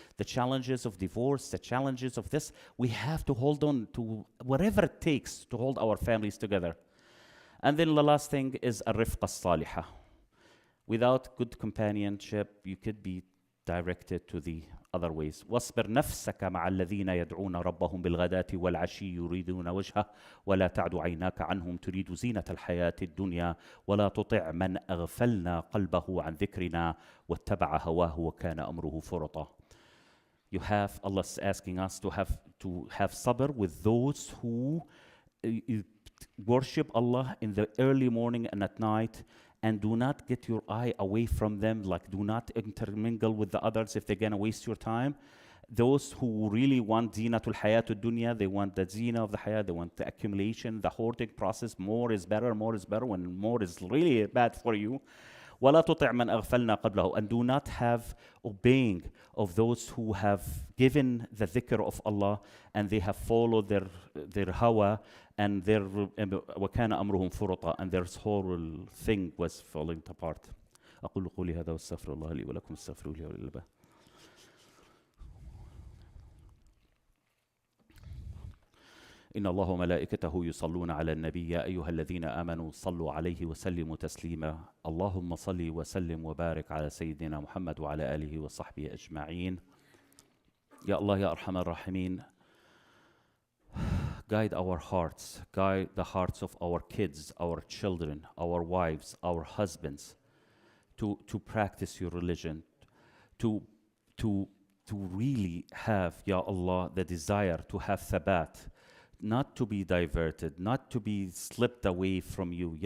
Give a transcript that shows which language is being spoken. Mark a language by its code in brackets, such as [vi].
[en] The challenges of divorce, the challenges of this, we have to hold on to whatever it takes to hold our families together. And then the last thing is [ar] الرفقة الصالحة. [en] Without good companionship, you could be directed to the other ways. [ar] واصبر نفسك مع الذين يدعون ربهم بالغداة والعشي يريدون وجهه ولا تعد عيناك عنهم تريد زينة الحياة الدنيا ولا تطع من أغفلنا قلبه عن ذكرنا واتبع هواه وكان أمره فرطا. [en] You have, Allah is asking us to have sabr with those who worship Allah in the early morning and at night, and do not get your eye away from them, like do not intermingle with the others if they're going to waste your time. Those who really want zinatul hayatul dunya, they want the zina of the hayat, they want the accumulation, the hoarding process. More is better, when more is really bad for you. [ar] وَلَا تُطِعْ مَنْ أَغْفَلْنَا قَبْلَهُ. [en] And do not have obeying of those who have given the dhikr of Allah and they have followed their hawa and their [ar] وَكَانَ أَمْرُهُمْ فُرُطًا, [en] and their whole thing was falling apart. [ar] أقول قولي هذا واستغفر الله لي ولكم استغفروه لي وللباب. إن الله وملائكته يصلون على النبي يا أيها الذين آمنوا صلوا عليه وسلموا تسليما. اللهم صل وسلم وبارك على سيدنا محمد وعلى آله وصحبه أجمعين. يا الله يا أرحم الراحمين, [en] guide our hearts, guide the hearts of our kids, our children, our wives, our husbands, to practice your religion, to really have, Ya Allah, the desire to have thabat, not to be diverted, not to be slipped away from you.